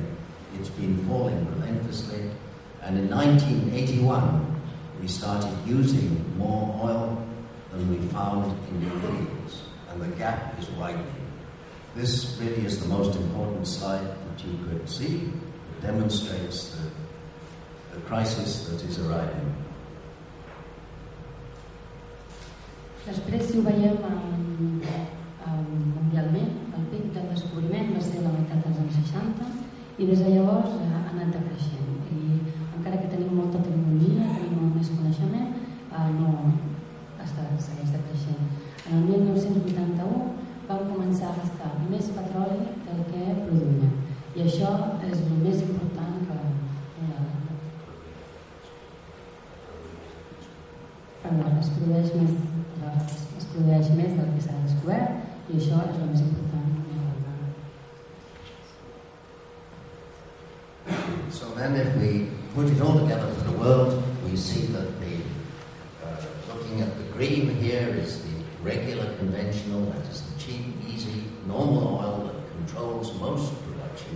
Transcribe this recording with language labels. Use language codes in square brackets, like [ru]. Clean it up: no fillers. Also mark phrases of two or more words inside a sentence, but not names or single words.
[en] It's been falling relentlessly. And in 1981, we started using more oil than we found in new fields. And the gap is widening. This really is the most important slide that you could see. It demonstrates the crisis that is arriving. [ca] Després, si ho veiem mundialment, el pic del descobriment va ser a la meitat dels anys 60 i des de llavors ha anat decreixent. I encara que tenim molta tecnologia, tenim molt més coneixement, segueix decreixent. En el 1981 vam començar a gastar més petroli del que produïm. I això és el més important que... es produeix més del que s'ha descobert i això és el més important. [en] So then if we put it all together for the world, we see that looking at the green here is the regular conventional, that is the cheap, easy, normal oil that controls most production.